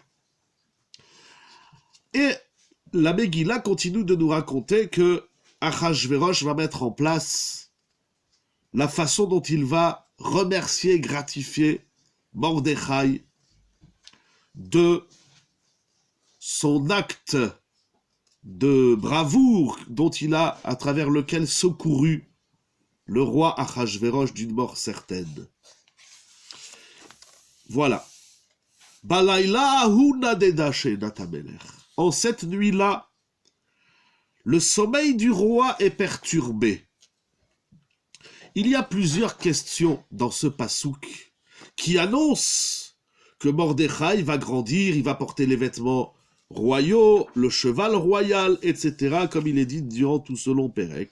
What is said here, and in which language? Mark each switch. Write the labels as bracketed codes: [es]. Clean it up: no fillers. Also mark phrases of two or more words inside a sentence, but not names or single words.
[fr] Et la Megillah continue de nous raconter que Achashverosh va mettre en place la façon dont il va remercier, gratifier Mordechai de son acte de bravoure dont il a, à travers lequel secouru le roi Achashverosh d'une mort certaine. Voilà. [he] בלילה ההוא נדדה שנת המלך. [fr] En cette nuit-là, le sommeil du roi est perturbé. Il y a plusieurs questions dans ce pasouk qui annoncent que Mordechai va grandir, il va porter les vêtements royaux, le cheval royal, etc., comme il est dit durant tout ce long pérec.